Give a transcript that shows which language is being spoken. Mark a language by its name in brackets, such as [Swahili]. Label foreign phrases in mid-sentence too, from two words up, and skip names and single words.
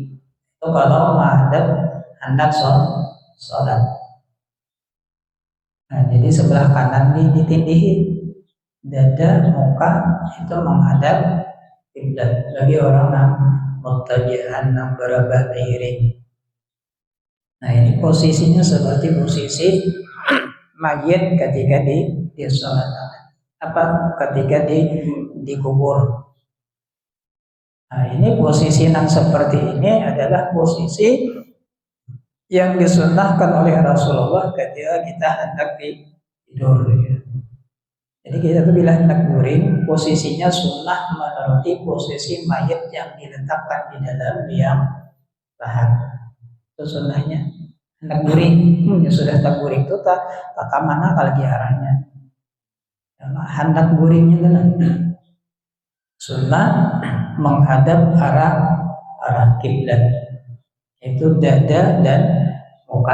[Indonesian] Itu kalau menghadap hendak sholat. Nah, jadi sebelah kanan ditindihin, dada, muka itu menghadap kiblat bagi orang yang muttaji'an yang barabah miring. Nah, ini posisinya seperti posisi mayit ketika di sholat, ketika dikubur. Nah, ini posisi yang seperti ini adalah posisi yang disunnahkan oleh Rasulullah ketika kita hendak tidur. [Banjar] Jadi kita tuh bila hendak guring, posisinya sunnah menuruti posisi mayit yang diletakkan di dalam liang lahat. [Indonesian] Itu sunnahnya. [Banjar] Hendak guring, ya sudah tak guring itu tak mana lagi arahnya. Hendak guringnya kan sunnah menghadap arah kiblat, itu dada dan muka.